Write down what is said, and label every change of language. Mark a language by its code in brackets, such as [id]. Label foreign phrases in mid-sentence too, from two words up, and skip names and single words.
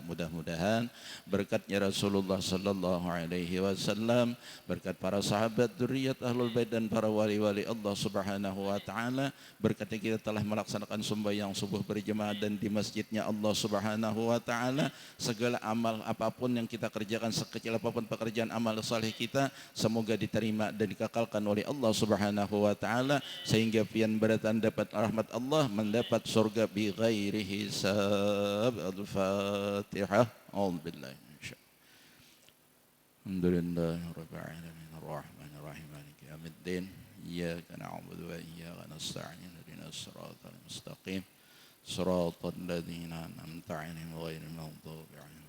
[id] Mudah-mudahan berkatnya [ar] رسول الله صلى الله عليه وسلم, [id] berkat para sahabat, [ar] ذرية أهل البيت [id] dan para wali-wali Allah [ar] سبحانه وتعالى, [id] berkatnya kita telah melaksanakan sembahyang subuh berjamaah dan di masjidnya Allah [ar] سبحانه وتعالى, [id] segala amal apapun yang kita kerjakan sekecil apapun pekerjaan amal saleh kita semoga diterima dan dikekalkan oleh Allah [ar] سبحانه وتعالى [id] sehingga [bjn] pian beratan [id] dapat rahmat Allah, mendapat surga [ar] بغير حساب. Al-Fatihah. أعوذ بالله من الشيطان الرجيم. الحمد لله رب العالمين الرحمن الرحيم مالك يوم الدين إياك نعبد وإياك نستعين اهدنا الصراط المستقيم صراط الذين أنعمت عليهم غير المغضوب عليهم.